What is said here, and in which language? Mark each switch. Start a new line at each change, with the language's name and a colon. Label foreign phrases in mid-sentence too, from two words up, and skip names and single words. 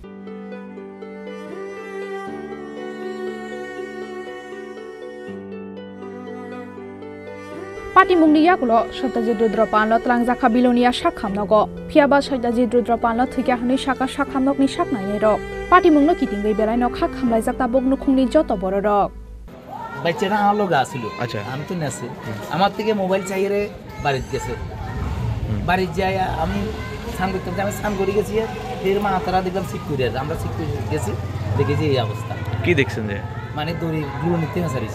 Kok Borok: Patimungni yakulo Satyajit Rudrapanlo Tlangjaka Bilonia Sakhamnogo Phiaba Satyajit Rudrapanlo thwoikha hwnwi saka sakhamnokni saknaini rok Patimungno kitingwi belaino kha khamlaijakta bognu khungni joto bororok
Bangla: বাচ্চারা আমার লোক আসিল আচ্ছা আমি তো নেছি আমার থেকে মোবাইল চাইরে বাড়িতে গেছে বাড়িতে যাই আমি স্নান করতে আমি স্নান করে গেছি এর মা তারা দেখলাম সিট করে আমরা সিট করে গেছি দেখেছি এই অবস্থা কি দেখছেন যে মানে দড়ি গুলো নিতে সারিছে